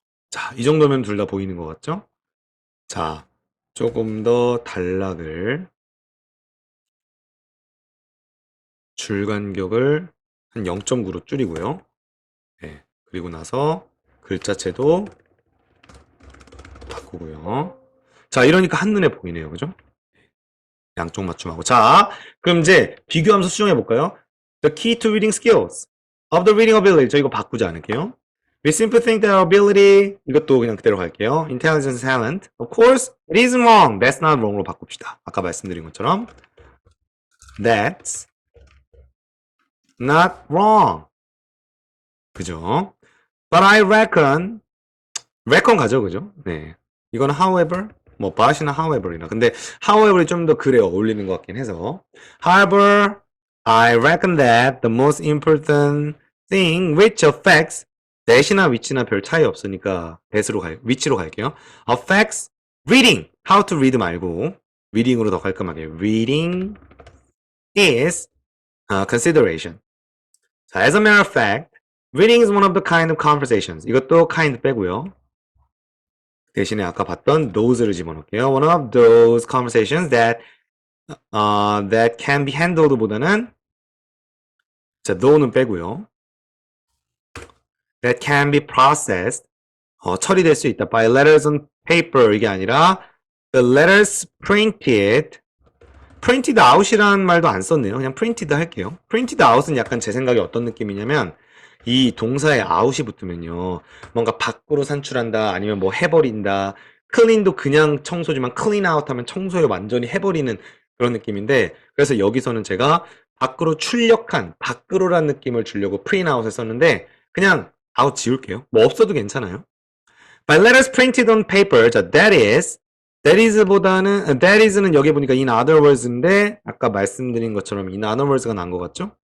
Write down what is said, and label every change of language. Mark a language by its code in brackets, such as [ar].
[ko] 자, 이 정도면 둘 다 보이는 것 같죠? 자, 조금 더 단락을, 줄 간격을 한 0.9로 줄이고요. 네, 그리고 나서 글자체도 바꾸고요. 자, 이러니까 한눈에 보이네요. 그죠? 양쪽 맞춤하고. 자, 그럼 이제 비교하면서 수정해 볼까요? [en] The key to reading skills of the reading ability. [ko] 저 이거 바꾸지 않을게요. [en] We simply think that our ability, [ko] 이것도 그냥 그대로 갈게요. [en] Intelligence, talent. Of course, it isn't wrong. That's not wrong으로 [ko] 바꿉시다. 아까 말씀드린 것처럼. [en] That's not wrong. [ko] 그죠? [en] But I reckon [ko] 가죠, 그죠? 네. 이거는 however, 뭐 but이나 however이나. 근데 however이 좀 더 글에 어울리는 것 같긴 해서. [en] However, I reckon that the most important thing which affects that이나 which나 [ko] 별 차이 없으니까 [en] which로 갈게요. affects reading. how to read 말고 reading으로 [ko] 더 깔끔하게. [en] reading is consideration. 자, as a matter of fact, reading is one of the kind of conversations. [ko] 이것도 kind 빼고요. 대신에 아까 봤던 those를 집어넣을게요. [en] One of those conversations that can be handled 보다는 자, though는 [ko] 빼고요. [en] that can be processed [ko] 처리될 수 있다. [en] by letters on paper [ko] 이게 아니라 [en] the letters printed out [ko] 이라는 말도 안 썼네요. 그냥 printed 할게요. printed out은 약간 제 생각에 어떤 느낌이냐면 이 동사에 out이 붙으면요. 뭔가 밖으로 산출한다 아니면 뭐 해버린다. clean도 그냥 청소지만 clean out 하면 청소에 완전히 해버리는 그런 느낌인데 그래서 여기서는 제가 밖으로 출력한 밖으로란 느낌을 주려고 print out을 썼는데 그냥 out 지울게요. 뭐 없어도 괜찮아요. [en] By letters printed on paper, 자, that is보다는, that is는 [ko] 여기 보니까 [en] in other words인데, [ko] 아까 말씀드린 것처럼 [en] in other words가 난 것 같죠?